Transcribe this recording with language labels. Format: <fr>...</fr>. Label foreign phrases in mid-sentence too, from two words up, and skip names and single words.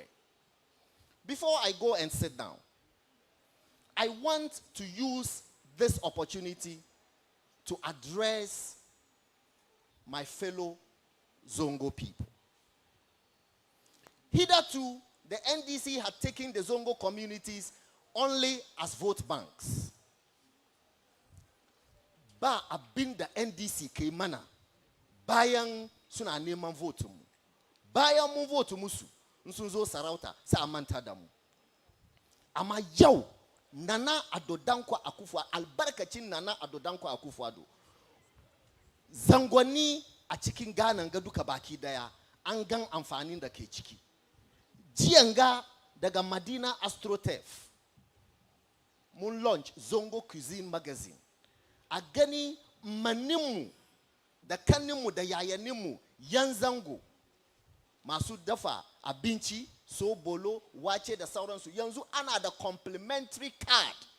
<en>Before I go and sit down, I want to use this opportunity to address my fellow Zongo people. Hitherto, the NDC had taken the Zongo communities only as vote banks.</en> <ha>Ba abin the NDC ke mana bayan suna neman vote mu. Bayan mun vote musu, sun zo sarauta sai amanta da mu. Amma yau Nana Addo Dankwa Akufo, albarkacin Nana Addo Dankwa Akufo-Addo, zangoni a cikin Ghana ga duka baki daya an gan amfanin da ke ciki. Jiyanga daga Madina Astrotef mun launch Zongo Cuisine Magazine. A gani maninmu da kaninmu da yayaninmu yan zango masu dafa abinci, sobolo, wace da sauransu yanzu ana da</ha> <en>complimentary card.</en>